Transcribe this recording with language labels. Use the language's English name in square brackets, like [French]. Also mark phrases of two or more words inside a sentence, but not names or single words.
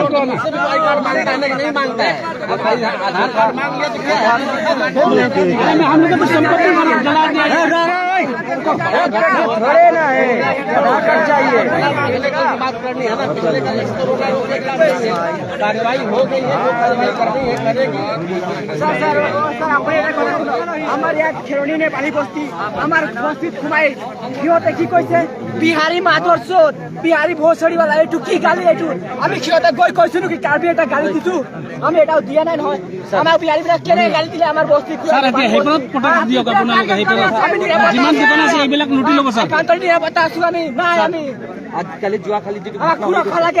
[Hindi] इससे भी आई कार्ड मांगता है, नहीं मांगता है। अब भाई आधार कार्ड मांग लिया तो क्या है? हम लोग तो संपत्ति जला दिया। थोड़े ना है, आधार कार्ड चाहिए। पिछले का बात करनी है ना, पिछले का लिस्ट तो कार्रवाई हो गई है, जो कार्रवाई करनी है करेगी। [Assamese] আমার ইয়াত খেৰণী নেপালী বস্তি, আমাৰ বস্তিত সোমাই সিহঁতে কি কৈছে, বিহাৰী মাধৰ চোত, বিহাৰী ভোচৰিৱালা, এইটো কি গালি এইটো? আমি সিহঁতে গৈ কৈছো নেকি কাৰ্বি এটা গালি দিছো? আমি এটাও দিয়া নাই নহয়। আমাৰ বিহাৰীবিলাক কেনেকে গালি দিলে আমাৰ বস্তিত? কাণ্ট্ৰি নিৰাপত্তা আছো আমি, নাই আমি আজিকালি যোৱাকালি যিটো সুৰক্ষা লাগে।